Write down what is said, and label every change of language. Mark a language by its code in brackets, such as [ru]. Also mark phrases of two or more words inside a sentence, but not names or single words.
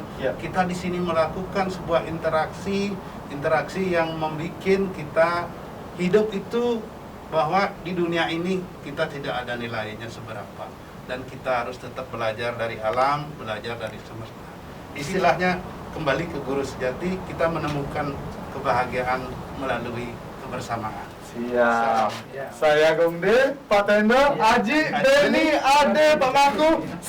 [id] Kita di sini melakukan sebuah interaksi yang membuat kita hidup itu bahwa di dunia ini kita tidak ada nilainya seberapa, dan kita harus tetap belajar dari alam, belajar dari semesta. Istilahnya kembali ke guru sejati, kita menemukan kebahagiaan melalui kebersamaan. Siap. Saya Gung D, Pak Tendo, Aji, Denny, Ade, Pak Mangku.